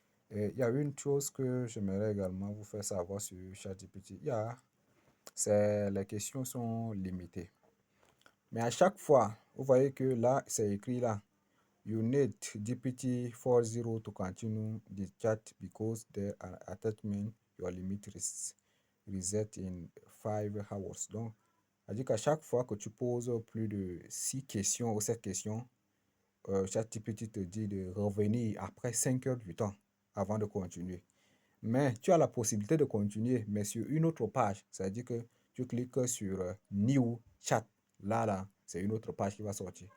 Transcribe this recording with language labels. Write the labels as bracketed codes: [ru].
[fr] Et il y a une chose que j'aimerais également vous faire savoir sur ChatGPT. C'est les questions sont limitées. Mais à chaque fois, vous voyez que là, c'est écrit là. [en] You need GPT-40 to continue the chat because the attachment your limit reset in 5 hours. [fr] Donc, c'est-à-dire qu'à chaque fois que tu poses plus de 6 questions ou 7 questions, ChatGPT te dit de revenir après 5 heures du temps avant de continuer. Mais tu as la possibilité de continuer, mais sur une autre page. C'est-à-dire que tu cliques sur New Chat. Là, c'est une autre page qui va sortir.